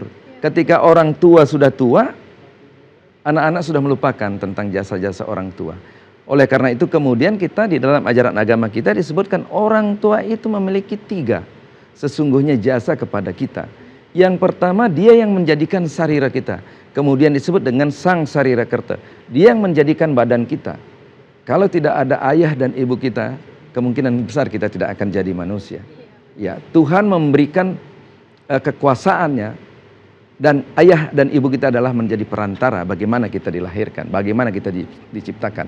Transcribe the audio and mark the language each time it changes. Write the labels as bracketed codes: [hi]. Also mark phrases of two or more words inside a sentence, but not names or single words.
[id] Ketika orang tua sudah tua, anak-anak sudah melupakan tentang jasa-jasa orang tua. Oleh karena itu kemudian kita di dalam ajaran agama kita disebutkan orang tua itu memiliki 3 sesungguhnya jasa kepada kita. Yang pertama, dia yang menjadikan sarira kita. Kemudian disebut dengan sang sarira kerta. Dia yang menjadikan badan kita. Kalau tidak ada ayah dan ibu kita, kemungkinan besar kita tidak akan jadi manusia. Ya, Tuhan memberikan kekuasaannya, dan ayah dan ibu kita adalah menjadi perantara bagaimana kita dilahirkan, bagaimana kita diciptakan.